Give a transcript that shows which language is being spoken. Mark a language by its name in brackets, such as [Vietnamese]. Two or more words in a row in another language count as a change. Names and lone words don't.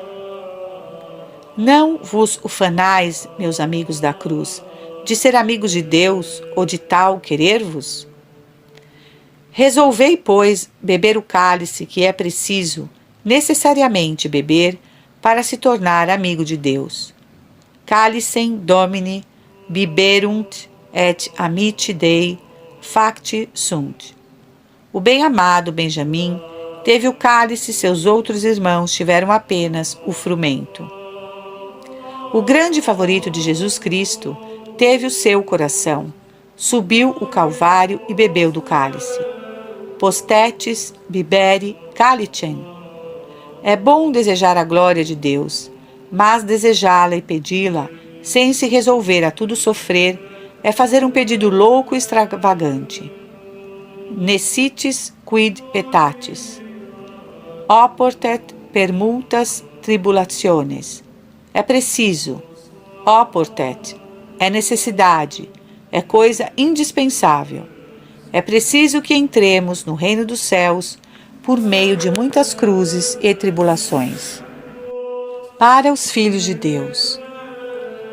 [Portuguese] Não vos ufanais, meus amigos da cruz, de ser amigos de Deus ou de tal querer-vos? Resolvei, pois, beber o cálice que é preciso necessariamente beber para se tornar amigo de Deus. [Latin] Calicem Domini biberunt et amici Dei facti sunt. [Portuguese] O bem-amado Benjamim teve o cálice, seus outros irmãos tiveram apenas o frumento. O grande favorito de Jesus Cristo teve o seu coração, subiu o Calvário e bebeu do cálice. [Latin] Postetis bibere calicem. [Portuguese] É bom desejar a glória de Deus, mas desejá-la e pedi-la, sem se resolver a tudo sofrer, é fazer um pedido louco e extravagante. [Latin] Nescitis quid petatis. Oportet per multas tribulationes. [Portuguese] É preciso. Oportet. É necessidade. É coisa indispensável. É preciso que entremos no reino dos céus por meio de muitas cruzes e tribulações. Para os filhos de Deus.